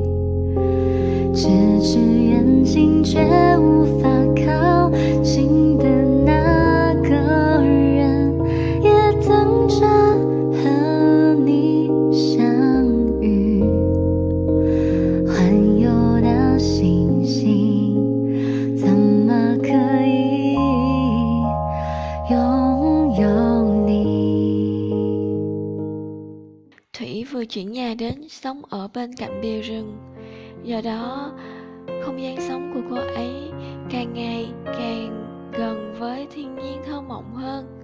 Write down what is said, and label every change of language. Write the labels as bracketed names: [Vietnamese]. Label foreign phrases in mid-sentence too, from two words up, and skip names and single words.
[Chinese] 咫尺远近却无法靠近的那个人，也等着和你相遇。环游到星星，怎么可以拥有你？ [Vietnamese] Thủy vừa chuyển nhà đến sống ở bên cạnh bìa rừng. Do đó, không gian sống của cô ấy càng ngày càng gần với thiên nhiên thơ mộng hơn.